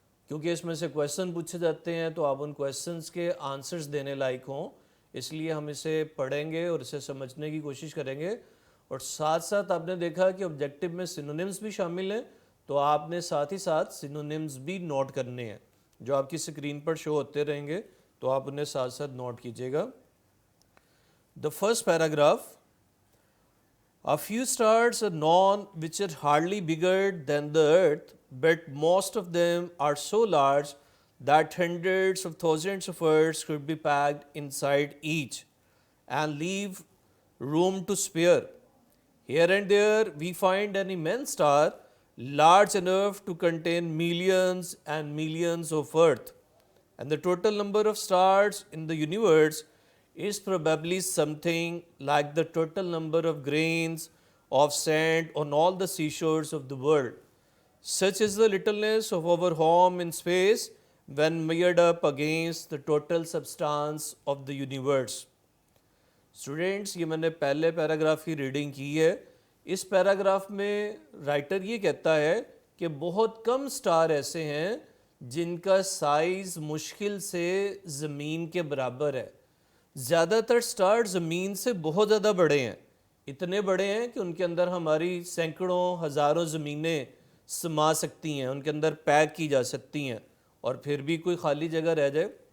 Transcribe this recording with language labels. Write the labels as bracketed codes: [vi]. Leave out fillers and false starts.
[ur] کیونکہ اس میں سے کویشچن پوچھے جاتے ہیں تو آپ ان کویشچنس کے آنسرز دینے لائق ہوں، اس لیے ہم اسے پڑھیں گے اور اسے سمجھنے کی کوشش کریں گے. اور ساتھ ساتھ آپ نے دیکھا کہ آبجیکٹو میں سینونیمز بھی شامل ہیں، تو آپ نے ساتھ ہی ساتھ سینونیمز بھی نوٹ کرنے ہیں جو آپ کی اسکرین پر شو ہوتے رہیں گے، تو آپ انہیں ساتھ ساتھ نوٹ کیجیے گا. [en] The first paragraph: a few stars are known which are hardly bigger than the earth, but most of them are so large that hundreds of thousands of earths could be packed inside each and leave room to spare. Here and there we find an immense star large enough to contain millions and millions of Earth, and the total number of stars in the universe is probably something like the total number of grains of sand on all the seashores of the world. Such is the littleness of our home in space when measured up against the total substance of the universe. [ur] Students یہ میں نے پہلے paragraph کی reading کی ہے. اس paragraph میں writer یہ کہتا ہے کہ بہت کم سٹار ایسے ہیں جن کا سائز مشکل سے زمین کے برابر ہے. زیادہ تر سٹار زمین سے بہت زیادہ بڑے ہیں، اتنے بڑے ہیں کہ ان کے اندر ہماری سینکڑوں ہزاروں زمینیں سما سکتی ہیں، ان کے اندر پیک کی جا سکتی ہیں اور پھر بھی کوئی خالی جگہ رہ جائے.